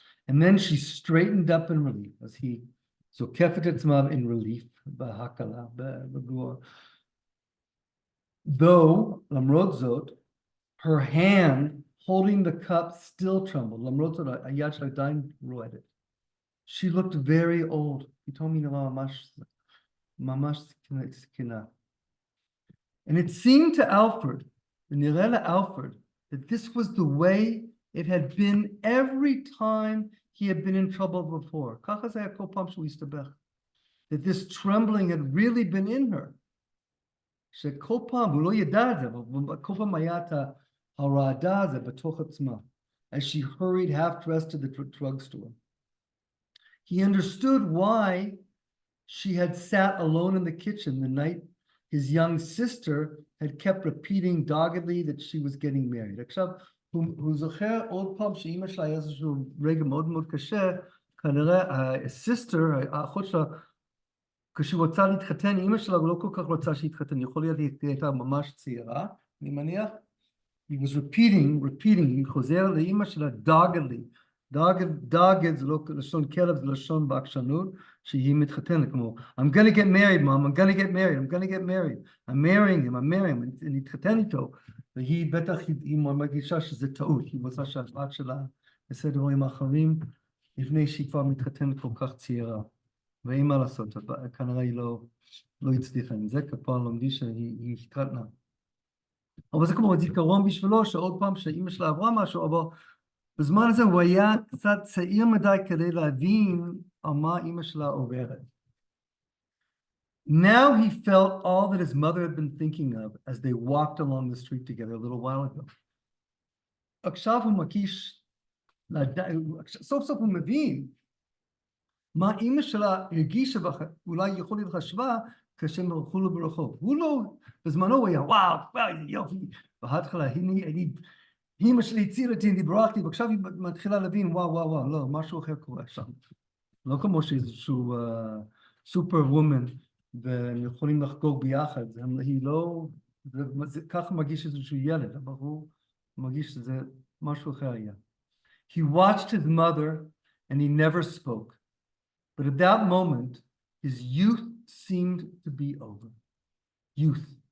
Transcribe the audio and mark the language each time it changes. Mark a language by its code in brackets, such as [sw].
[en] And then she straightened up in relief, [he] אז היא זוקפת את עצמה [en] in relief, [he] בהקלה, בגבורה. [en] Though, [he] למרות זאת, [en] her hand holding the cup still trembled, [he] למרות זאת, היד שלה עדיין רועדת. [en] She looked very old, [he] פתאום היא נראה ממש זקנה. [en] And it seemed to Alfred, [he] ונראה לאלפרד, [en] that this was the way it had been every time he had been in trouble before. [he] ככה זה היה כל פעם שהוא הסתבך. [en] That this trembling had really been in her. [he] שכל פעם, הוא לא ידע את זה, אבל כל פעם היה את הרעדה הזה בתוך עצמה. [en] As she hurried half-dressed to the drugstore. He understood why she had sat alone in the kitchen the night his young sister had kept repeating doggedly that she was getting married. [he] עכשיו, הוא זוכר עוד פעם שאמא שלה היה איזשהו רגע מאוד מאוד קשה, כנראה הסיסטר, האחות שלה, כשהוא רצה להתחתן, אמא שלה לא כל כך רצה שיתחתן, יכול להיות היא הייתה ממש צעירה, אני מניח. [en] He was repeating, [he] היא חוזר לאמא שלה [en] doggedly. [he] dogged זה לא לשון כלב, זה לשון בעקשנות, שהיא מתחתנת, כמו [en] I'm gonna get married, mom, I'm gonna get married, I'm marrying him, [he] אני אתחתן איתו. והיא בטח, היא מרגישה שזה טעות, היא רוצה שהבת שלה יעשה דברים אחרים, לפני שהיא כבר מתחתנת כל כך צעירה. ואין מה לעשות, כנראה היא לא הצליחה עם זה, כפועל לומדי שהיא התחתנה. אבל זה כמו זיכרון בשבילו, שעוד פעם שאמא שלה עברה משהו, אבל בזמן הזה הוא היה קצת צעיר מדי כדי להבין על מה אמא שלה עוברת. [en] Now he felt all that his mother had been thinking of as they walked along the street together a little while ago. [he] עכשיו הוא מרגיש, סוף סוף הוא מבין, מה אמא שלה הרגישה, ואולי יכול להיות חשבה, כשהם הלכו לו ברחוב. הוא לא, בזמנו הוא היה, וואו, יופי, בהתחלה, אמא שלי הצילה אותי, אני ברחתי, ועכשיו היא מתחילה להבין, וואו, לא, משהו אחר קורה שם. לא כמו שאיזשהו סופר וומן, והם יכולים לחגוג ביחד, היא לא, ככה מרגיש איזשהו ילד, אבל הוא מרגיש שזה משהו אחר היה. [en] He watched his mother, and he never spoke. But at that moment, his youth seemed to be over. Youth.